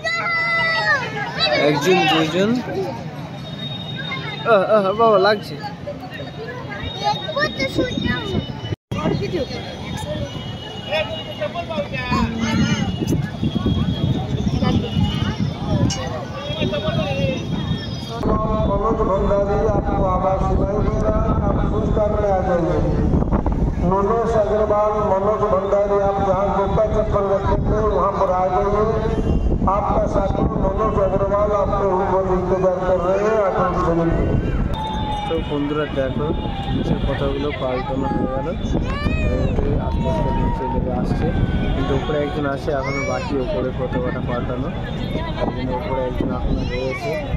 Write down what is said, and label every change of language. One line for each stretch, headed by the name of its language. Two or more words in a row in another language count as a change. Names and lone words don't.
Bangla: একজন দুইজন, বাবা লাগছে।
Hindi: मनोज भंडारी आपको आवाज सुनाई देगा, आप पुरस्कार में आ जाइए। नोनेश अग्रवाल, मनोज भंडारी, आप जहाँ जूता चप्पल रखे थे वहाँ पर आ जाइए। आपका साथी मनोज अग्रवाल आपके ऊपर इंतजार कर रहे हैं, आकर चलिए।
Bangla: তো বন্ধুরা দেখো নিচে পতাকাগুলো পাল্টানো हয়ে গেল, আস্তে আস্তে নিচে লেগে আসছে, কিন্তু উপরে একজন আসে এখনো বাকি উপরে পতাকাটা পাল্টানো, একজন উপরে একজন এখনো রয়েছে।